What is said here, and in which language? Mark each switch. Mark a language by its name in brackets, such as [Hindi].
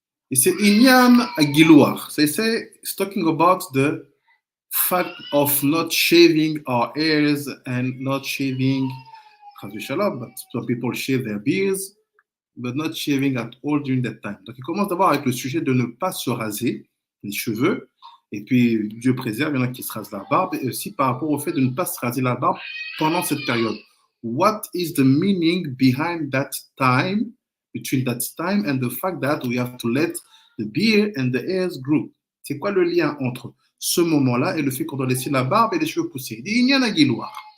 [French] Et c'est [English] Inyan Agilouar. So it's talking about the fact of not shaving our hairs and not shaving, but some people shave their beards, but not shaving at all during that time. [French] Donc il commence d'abord avec le sujet de ne pas se raser les cheveux. Et puis, Dieu préserve, il y en a qui se rasent la barbe, et aussi par rapport au fait de ne pas se raser la barbe pendant cette période. [English] What is the meaning behind that time, between that time and the fact that we have to let the beard and the hairs grow? [French] C'est quoi le lien entre ce moment-là et le fait qu'on doit laisser la barbe et les cheveux pousser? Il dit, il y en a guiloir.